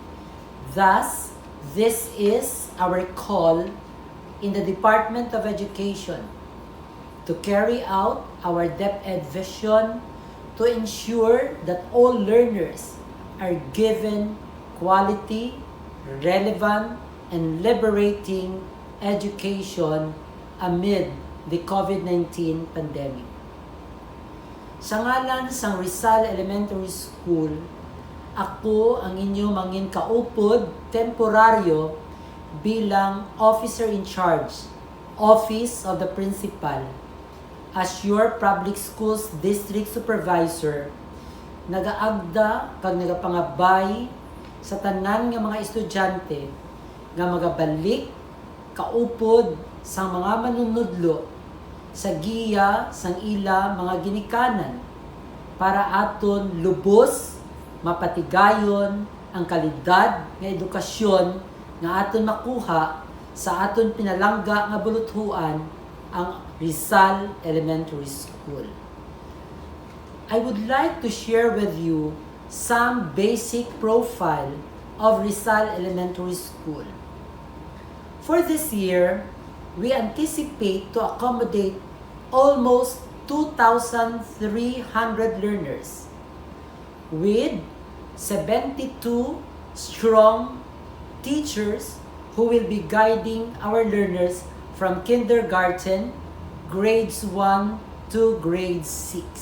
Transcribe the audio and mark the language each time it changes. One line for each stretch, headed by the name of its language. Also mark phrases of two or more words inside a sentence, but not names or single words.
English: Thus, this is our call in the Department of Education to carry out our DepEd vision to ensure that all learners are given quality, relevant, and liberating education amid the COVID-19 pandemic.
Hiligaynon: Sa ngalan sang Rizal Elementary School, ako ang inyong mangin kaupod temporaryo bilang
English: Officer in Charge, Office of the Principal, as your Public Schools District Supervisor,
Hiligaynon: nagaagda kag nagapangabay sa tanan nga mga estudyante nga magabalik kaupod sa mga manunudlo sa giya sang ila mga ginikanan para aton lubos mapatigayon ang kalidad nga edukasyon nga aton makuha sa aton pinalangga nga buluthuan ang Rizal Elementary School.
English: I would like to share with you some basic profile of Rizal Elementary School. For this year, we anticipate to accommodate almost 2,300 learners with 72 strong teachers who will be guiding our learners from kindergarten, grades 1 to grade 6.